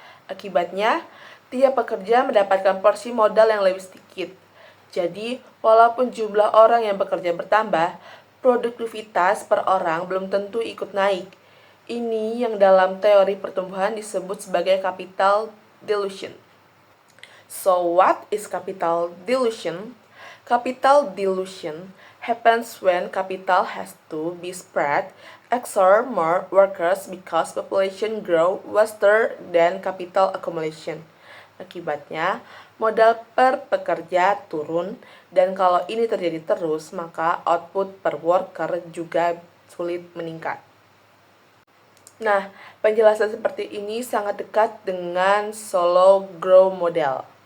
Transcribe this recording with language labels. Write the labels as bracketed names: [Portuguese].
[Indonesian] Akibatnya, tiap pekerja mendapatkan porsi modal yang lebih sedikit. Jadi, walaupun jumlah orang yang bekerja bertambah, produktivitas per orang belum tentu ikut naik. Ini yang dalam teori pertumbuhan disebut sebagai capital dilution. [English] So, what is capital dilution? Capital dilution happens when capital has to be spread, absorb more workers because population grow faster than capital accumulation. [Indonesian] Akibatnya, modal per pekerja turun, dan kalau ini terjadi terus, maka output per worker juga sulit meningkat. Nah, penjelasan seperti ini sangat dekat dengan Solow Growth Model.